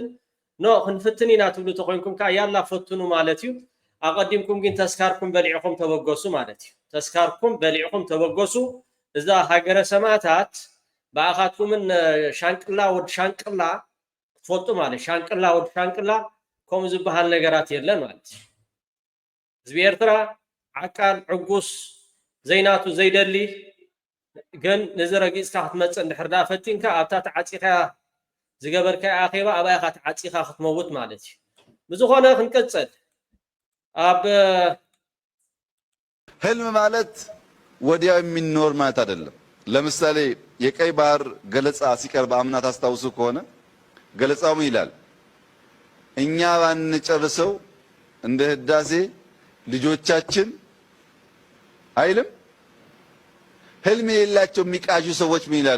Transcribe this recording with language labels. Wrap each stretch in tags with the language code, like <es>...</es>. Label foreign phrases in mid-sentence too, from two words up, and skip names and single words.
<ti>ኖ ክንፍትን ኢና ትብሉ ተኮይንኩም ከዓ ያላ ፈትኑ ማለት እዩ ኣቀዲምኩም ግን ተስካርኩም በሊዕኩም ተበገሱ ማለት እዩ ተስካርኩም በሊዕኩም ተበገሱ እዛ ሃገረ ሰማዕታት ብኣኻትኩምን ሻንቅላ ወዲ ሻንቅላ ትፈልጡ ማለት ሻንቅላ ወዲ ሻንቅላ ከምኡ ዝበሃል ነገራት የለን ማለት እዩ ህዝቢ ኤርትራ ዓቃል ዕጉስ ዘይናቱ ዘይደሊ ግን ነዚ ረጊፅካ ክትመፅእ እንድሕር ዳ ፈቲንካ ኣብታ ተዓፂኻ ዝገበርካ ኣኼባ ኣብ ኢኻ ተዓፂኻ ክትመውት ማለት እዩ ብዝኾነ ክንቀፅል ኣብ</ti> <am>ህልም ማለት ወዲያው የሚኖር ማለት አይደለም ለምሳሌ የቀይ ባህር ገለጻ ሲቀርብ አምና ታስታውሱ ከሆነ ገለጻው ምን ይላል? እኛ ባንጨርሰው እንደ ህዳሴ ልጆቻችን አይልም። ህልም የሌላቸው የሚቃዡ ሰዎች ምን ይላሉ?</am>